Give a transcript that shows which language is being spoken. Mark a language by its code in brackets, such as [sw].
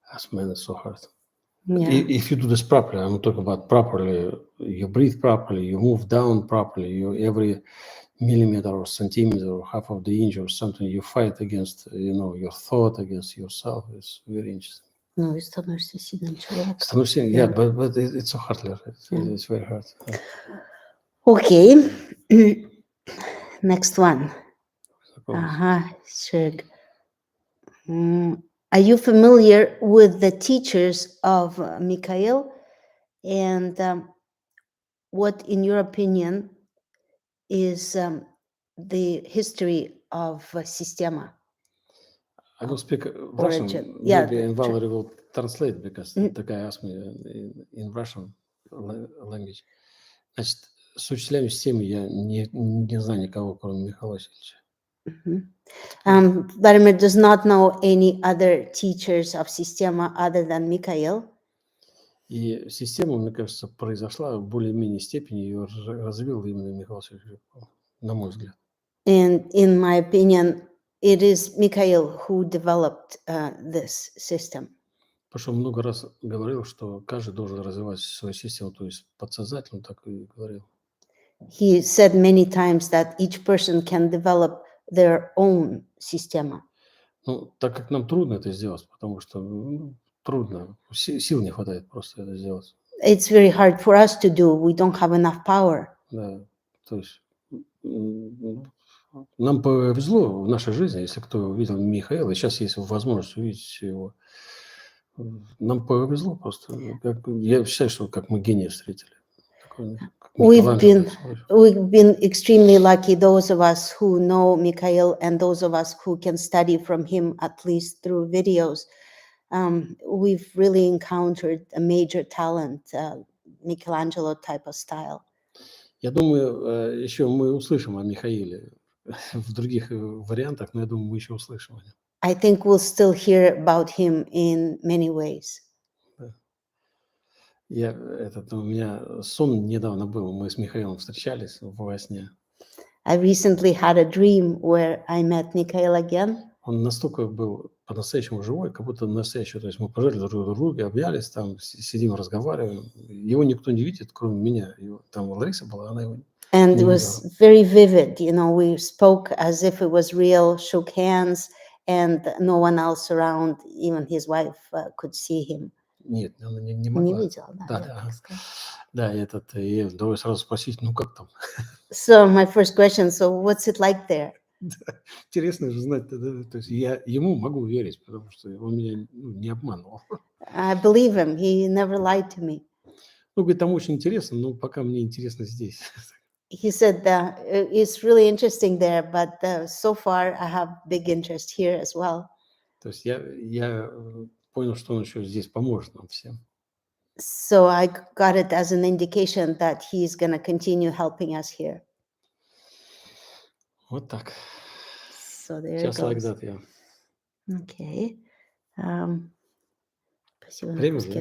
[en] Man, it's so hard. Yeah. If you do this properly, I'm talking about properly, you breathe properly, you move down properly, you every millimeter or centimeter or half of the inch or something, you fight against, your thought, against yourself. It's very interesting. [ru] Ну, и становишься сильным человеком. [en] Yeah, but it's so hard. It's very hard. Okay. Next one. Sure. Are you familiar with the teachers of Mikhail? And what, in your opinion, is the history of Systema? I don't speak Origin. Russian. Yeah, Maybe the- Valerie will translate, because the guy asked me in Russian language. [ru] Значит, с учителями системы я не знаю никого, кроме Михаила Васильевича. [en] Vladimir does not know any other teachers of Systema other than Mikhail. [ru] И система, мне кажется, произошла в более-менее степени, ее развил именно Михаил Васильевич, на мой взгляд. [en] And in my opinion, it is Mikhail who developed this system. [ru] Потому что он много раз говорил, что каждый должен развивать свою систему, то есть подсознательно так и говорил. [en] He said many times that each person can develop their own Systema. [ru] Ну, так как нам трудно это сделать, потому что трудно, сил не хватает просто это сделать. [en] It's very hard for us to do. We don't have enough power. [ru] Да, то есть нам повезло в нашей жизни, если кто видел Михаила, и сейчас есть возможность увидеть его. Нам повезло просто. Я считаю, что как мы гения встретили. [en] We've been extremely lucky, those of us who know Mikhail and those of us who can study from him, at least through videos. We've really encountered a major talent, Michelangelo type of style. [ru] Я думаю, еще мы услышим о Михаиле в других вариантах, но я думаю, мы еще услышим о нем. [en] I think we'll still hear about him in many ways. [ru] У меня сон недавно был, мы с Михаилом встречались во сне. [en] I recently had a dream where I met Mikhail again. [ru] Он настолько был по-настоящему живой, как будто настоящий. То есть мы пожали друг друга, обнялись, там сидим, разговариваем. Его никто не видит, кроме меня. Там Лариса была, она его [en] And [ru] не [en] it was very vivid. You know, we spoke as if it was real, shook hands, and no one else around, even his wife, could see him. [ru] Нет, она не могла. Не видела, да. Да, и давай сразу спросить, ну как там? [en] So my first question, so what's it like there? [ru] Интересно же знать, то есть я ему могу верить, потому что он меня не обманывал. [en] I believe him. He never lied to me. [ru] Ну, говорит, там очень интересно, но пока мне интересно здесь. [en] He said that it's really interesting there, but so far I have big interest here as well. [ru] То есть я понял, что он еще здесь поможет нам всем. [en] So I got it as an indication that he's going to continue helping us here. [ru] Вот так. [en] So there Just it like goes. that, yeah. Okay. [ru] Время,